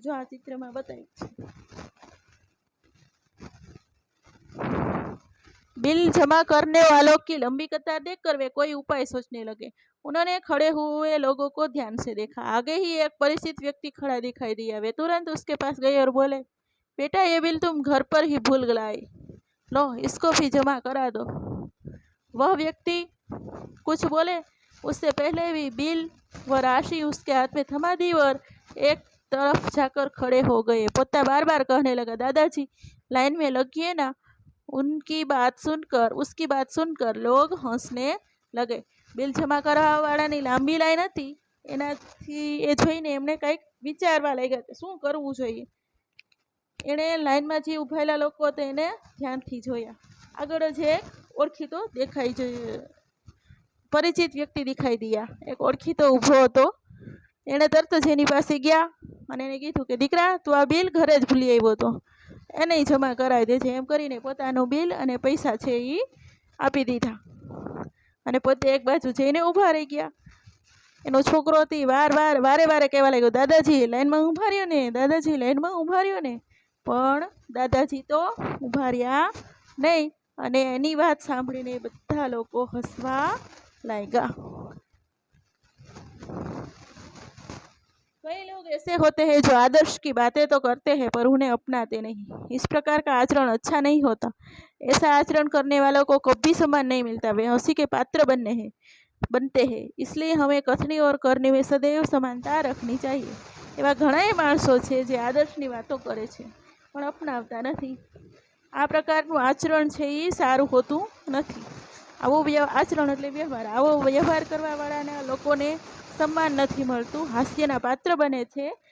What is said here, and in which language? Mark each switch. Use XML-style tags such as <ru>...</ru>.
<gu>જો આ ચિત્રમાં બતાવ્યું છે।</gu> <hi>बिल जमा करने वालों की लंबी कतार देखकर वे कोई उपाय सोचने लगे। उन्होंने खड़े हुए लोगों को ध्यान से देखा। आगे ही एक परिचित व्यक्ति खड़ा दिखाई दिया। वे तुरंत उसके पास गए और बोले, बेटा ये बिल तुम घर पर ही भूल गए, लो इसको भी जमा करा दो। वह व्यक्ति कुछ बोले उससे पहले भी बिल व राशि उसके हाथ में थमा दी और एक तरफ जाकर खड़े हो गए। पोता बार बार कहने लगा, दादाजी लाइन में लगिए ना। उसकी बात सुनकर लोग हंसने लगे।</hi> <gu>बिल जमा કરવાવાળાની લાંબી લાઈન હતી, એનાથી એ જોઈને એમને કંઈક વિચારવા લાગ્યા કે શું કરવું જોઈએ। એણે લાઈનમાં જે ઊભાયેલા લોકો હતા એને ધ્યાનથી જોયા। આગળ જ એક ઓળખીતો દેખાઈ જોઈએ, પરિચિત વ્યક્તિ દેખાઈ દિયા। એક ઓળખીતો ઊભો હતો, એણે તરત જ એની પાસે ગયા અને એને કીધું કે દીકરા તું આ બિલ ઘરે જ ભૂલી આવ્યો હતો, એને જમા કરાવી દેજે। એમ કરીને પોતાનું બિલ અને પૈસા છે એ આપી દીધા અને પોતે એક બાજુ જઈને ઊભા રહી ગયા। એનો છોકરો હતી વારે વારે કહેવા લાગ્યો, દાદાજી લાઈનમાં ઊભા રહ્યો ને, દાદાજી લાઈનમાં ઊભા રહ્યો ને, પણ દાદાજી તો ઊભા રહ્યા નહીં અને એની વાત સાંભળીને બધા લોકો હસવા લાગ્યા।</gu> <hi>कई लोग ऐसे होते हैं जो आदर्श की बातें तो करते हैं पर उन्हें अपनाते नहीं। इस प्रकार का आचरण अच्छा नहीं होता। ऐसा आचरण करने वालों को कभी सम्मान नहीं मिलता, वे हंसी के पात्र बनते हैं। इसलिए हमें कथनी और करनी में सदैव समानता रखनी चाहिए।</hi> <gu>એવા ઘણાય માણસો છે જે આદર્શની વાતો કરે છે પણ અપનાવતા નથી। આ પ્રકારનું આચરણ છે એ સારું હોતું નથી। આવો આચરણ એટલે વ્યવહાર, આવો વ્યવહાર કરવાવાળાના લોકોને સન્માન નથી મળતું, હાસ્યના પાત્ર બને છે।</gu>